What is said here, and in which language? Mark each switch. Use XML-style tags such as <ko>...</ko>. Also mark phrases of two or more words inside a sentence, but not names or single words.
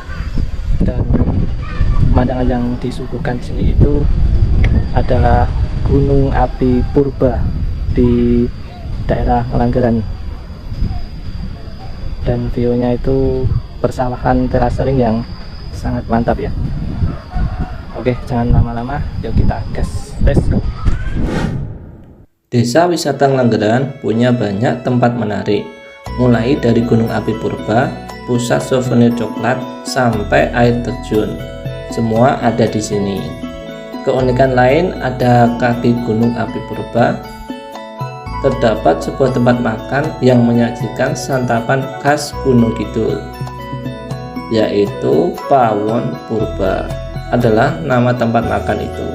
<id>Dan pemandangan yang disuguhkan di sini itu adalah Gunung Api Purba di daerah Ngelanggeran. Dan view-nya itu persawahan terasering yang sangat mantap ya. Oke, jangan lama-lama, yuk kita gas,</id> <en>let's go.</en> <id>Desa wisata Ngelanggeran punya banyak tempat menarik, mulai dari Gunung Api Purba, pusat souvenir coklat, sampai air terjun. Semua ada di sini. Keunikan lain ada kaki Gunung Api Purba. Terdapat sebuah tempat makan yang menyajikan santapan khas Gunung Kidul, yaitu Pawon Purba adalah nama tempat makan itu.</id>